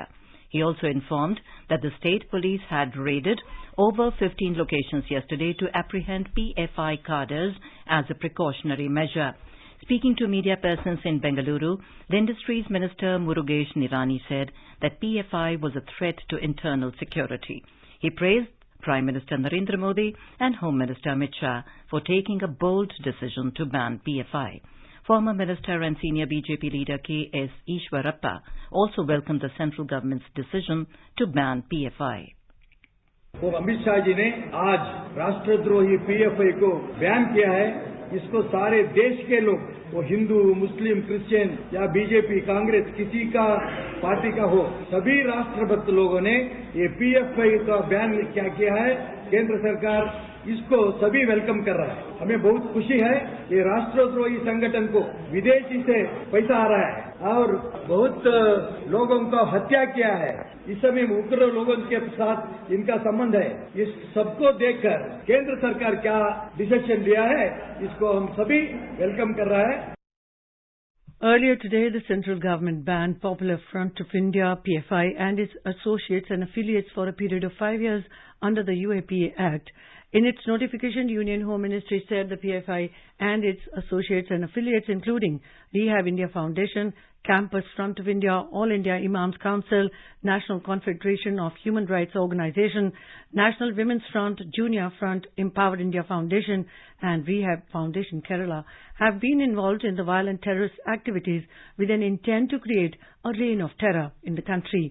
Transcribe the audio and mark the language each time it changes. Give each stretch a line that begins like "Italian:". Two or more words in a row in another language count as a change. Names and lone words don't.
English: He also informed that the state police had raided over 15 locations yesterday to apprehend PFI cadres as a precautionary measure. Speaking to media persons in Bengaluru, the Industries Minister Murugesh Nirani said that PFI was a threat to internal security. He praised Prime Minister Narendra Modi and Home Minister Amit Shah for taking a bold decision to ban PFI. Former Minister and senior BJP leader K.S. Ishwarappa also welcomed the central government's decision to ban PFI.
Hindi: वो अमित शाह जी ने आज राष्ट्रद्रोही पीएफआई को बैन किया है। इसको सारे देश के लोग, वो हिंदू, मुस्लिम, क्रिश्चियन या बीजेपी, कांग्रेस, किसी का पार्टी का हो, सभी राष्ट्रभक्त लोगों ने ये पीएफआई का बैन क्या किया है। केंद्र सरकार इसको सभी वेलकम कर रहा है। हमें बहुत खुशी है। ये राष्ट्रद्रोही संगठन को विदेशी से पैसा आ रहा है और बहुत लोगों का हत्या किया है। इस समय उग्र लोगों के साथ इनका संबंध है। इस सबको देखकर केंद्र सरकार क्या डिसीजन लिया है, इसको हम सभी वेलकम कर रहा है।
English: Earlier today, the central government banned Popular Front of India, PFI, and its associates and affiliates for a period of 5 years under the UAPA Act. In its notification, Union Home Ministry said the PFI and its associates and affiliates, including Rehab India Foundation, Campus Front of India, All India Imams Council, National Confederation of Human Rights Organization, National Women's Front, Junior Front, Empowered India Foundation, and Rehab Foundation Kerala, have been involved in the violent terrorist activities with an intent to create a reign of terror in the country.